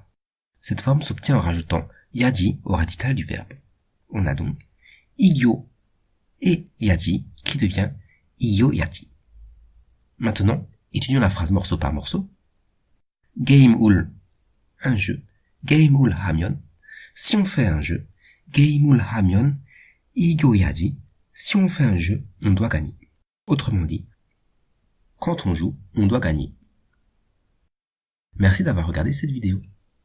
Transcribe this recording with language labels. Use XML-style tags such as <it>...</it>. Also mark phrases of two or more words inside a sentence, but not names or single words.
<fr>Cette forme s'obtient en rajoutant 야지 au radical du verbe. On a donc 이겨 et 야지 qui devient 이겨야지. Maintenant, étudions la phrase morceau par morceau. 게임을, un jeu,</fr> <ko>게임을 하면,</ko> <fr>si on fait un jeu,</fr> <ko>게임을 하면 이겨야지,</ko> <fr>si on fait un jeu, on doit gagner. Autrement dit, quand on joue, on doit gagner. Merci d'avoir regardé cette vidéo.</fr>